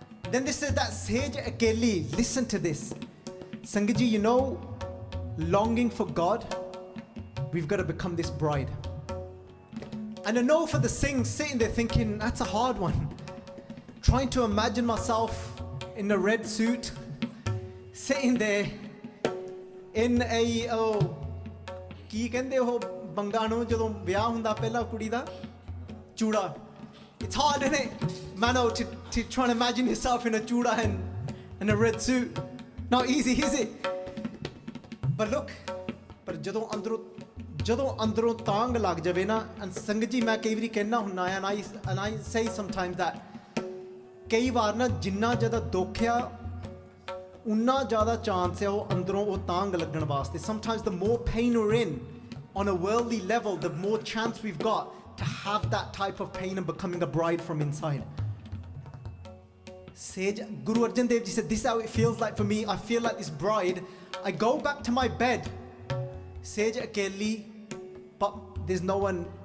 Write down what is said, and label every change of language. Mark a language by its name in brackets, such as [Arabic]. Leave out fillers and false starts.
[English] Then this says that [Punjabi] sage akeli, [English] listen to this. Sangat Ji, you know, longing for God, we've got to become this bride. And I know for the Singhs sitting there thinking, that's a hard one. Trying to imagine myself in a red suit, sitting there in a [Punjabi] ਕੀ ਕਹਿੰਦੇ ਉਹ ਬੰਗਾ ਨੂੰ ਜਦੋਂ ਵਿਆਹ ਹੁੰਦਾ ਪਹਿਲਾਂ ਕੁੜੀ ਦਾ ਚੂੜਾ. [English] It's hard, isn't it, Mano, to try and imagine yourself in a chuda and a red suit. Not easy, is it? But look, [Punjabi] ਪਰ ਜਦੋਂ ਅੰਦਰੋਂ ਤਾਂਗ ਲੱਗ ਜਾਵੇ ਨਾ, and ਸੰਗਤ ਜੀ ਮੈਂ ਕਈ ਵਾਰੀ ਕਹਿਣਾ ਹੁੰਦਾ [English] and I say sometimes that [Punjabi] ਕਈ ਵਾਰ ਨਾ ਜਿੰਨਾ ਜ਼ਿਆਦਾ ਦੁੱਖ ਆ ਉਨਾ ਜ਼ਿਆਦਾ ਚਾਂਸ ਹੈ ਉਹ ਅੰਦਰੋਂ ਉਹ ਤਾਂਗ ਲੱਗਣ ਵਾਸਤੇ. [English] Sometimes the more pain we're in on a worldly level, the more chance we've got to have that type of pain and becoming a bride from inside. Sage Guru Arjan Dev Ji said, this is how it feels like for me. I feel like this bride. I go back to my bed, [Punjabi] Sage akeli, [English] but there's no one.